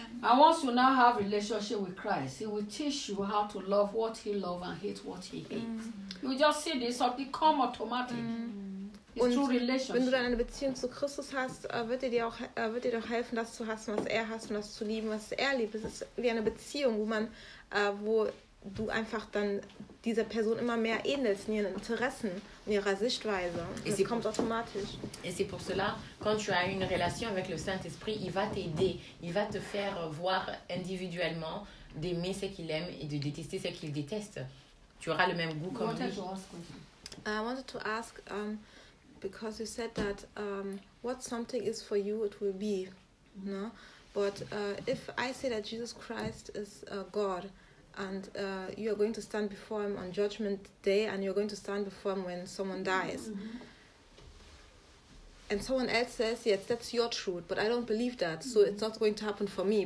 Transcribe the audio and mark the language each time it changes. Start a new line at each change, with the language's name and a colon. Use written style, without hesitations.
English: And once you now have a relationship with Christ, he will teach you how to love what he loves and hate what he hates. You just see this, it become automatic.
German: Und wenn du dann eine Beziehung zu Christus hast, wird dir doch helfen, das zu hassen, was er hasst und das zu lieben, was er liebt. Es ist wie eine Beziehung, wo du einfach dann dieser Person immer mehr ähnelst in ihren Interessen, in ihrer Sichtweise. Es kommt automatisch.
French: Et c'est pour cela, quand tu as une relation avec le Saint-Esprit, il va t'aider, il va te faire voir individuellement d'aimer ce qu'il aime et de détester ce qu'il déteste. Tu auras le même goût comme lui.
English: I wanted to ask because you said that what something is for you, it will be, no? But if I say that Jesus Christ is God and you are going to stand before him on judgment day and you're going to stand before him when someone dies, and someone else says, yes, that's your truth, but I don't believe that, so it's not going to happen for me.